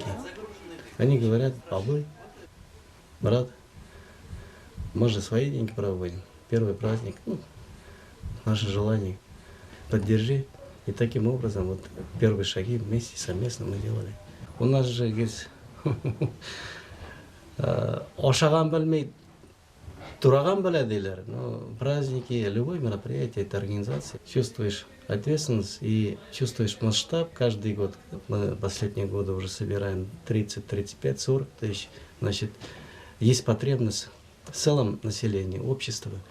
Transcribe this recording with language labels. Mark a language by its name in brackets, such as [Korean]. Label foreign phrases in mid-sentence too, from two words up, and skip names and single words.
[Russian] Они говорят: Павлы, брат, мы же свои деньги проводим, первый праздник, ну, наше желание, поддержи. И таким образом вот первые шаги вместе, совместно мы делали. У нас же, говорит, [Kazakh] ошаган білмейді, тураган біледі дейлер. [Russian] Но праздники, любое мероприятие, это организация. Чувствуешь ответственность и чувствуешь масштаб. Каждый год, мы последние годы уже собираем 30, 35, 40 тысяч. Значит, есть потребность в целом населения, общества.